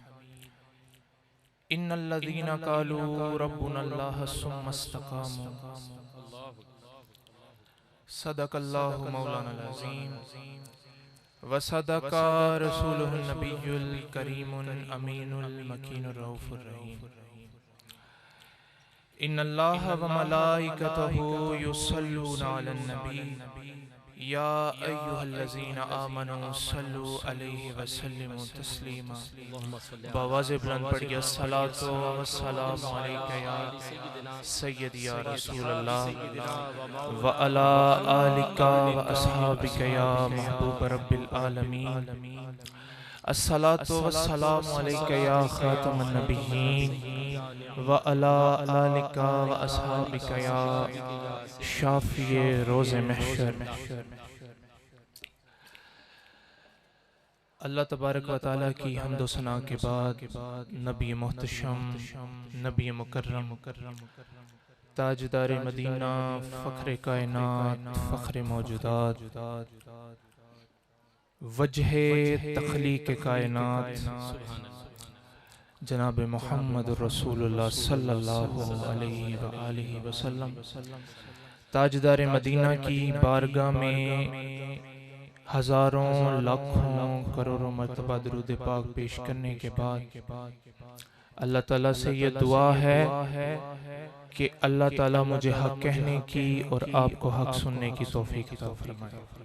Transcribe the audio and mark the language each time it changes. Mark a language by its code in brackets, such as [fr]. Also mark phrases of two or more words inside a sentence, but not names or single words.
[ar] إن الذين قالوا ربنا الله ثم استقاموا. صدق الله مولانا العظيم وصدق رسوله النبي الكريم الأمين المكين الرؤوف الرحيم. إن الله وملائكته يصلون على النبي يا أيها الذين آمنوا صلوا عليه وسلموا تسليما. [ur] باآواز بلند پڑھیے. [ar] الصلاة والسلام عليك يا سيدي يا رسول الله وعلى آلك وأصحابك يا محبوب رب العالمين. الصلاة والسلام عليك يا خاتم النبيين وعلى آلك وأصحابك يا [ur] شافعِ روزِ محشر. [ar] الله تبارك وتعالى [ur] کی حمد و ثنا کے بعد نبی محتشم، نبی مکرم، تاجدار مدینہ، فخر کائنات، فخر موجودات, وجہ تخلیق کائنات جناب محمد رسول اللہ [ar] صلى الله عليه وسلم [ur] تاجدار مدینہ کی بارگاہ میں ہزاروں لاکھوں کروڑوں مرتبہ درود پاک پیش کرنے کے بعد اللہ تعالیٰ سے یہ دعا ہے کہ اللہ تعالیٰ مجھے حق کہنے کی اور آپ کو حق سننے کی توفیق عطا فرمائے.